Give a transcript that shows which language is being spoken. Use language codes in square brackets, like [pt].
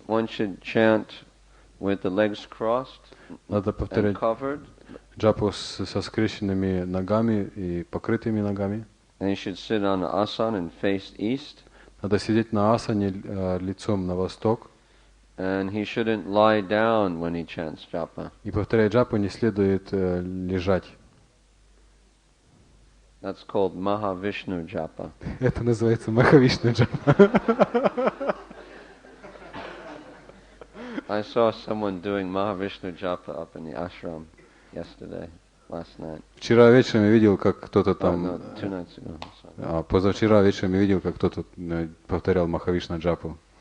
[en] One should chant with the legs crossed and covered. [ru] Джапу со скрещенными ногами и покрытыми ногами. [en] And he should sit on the asana and face east. [ru] Надо сидеть на асане лицом на восток. [en] And he shouldn't lie down when he chants japa. [ru] И повторяя джапу не следует лежать. [en] That's called Mahavishnu japa. [ru] Это называется Махавишну джапа. [en] I saw someone doing Mahavishnu japa up in the ashram last night. [ru] Вчера вечером я видел, как кто-то там. [en] No, 2 nights ago. [ru] Позавчера вечером я видел, как кто-то повторял Махавишну джапу.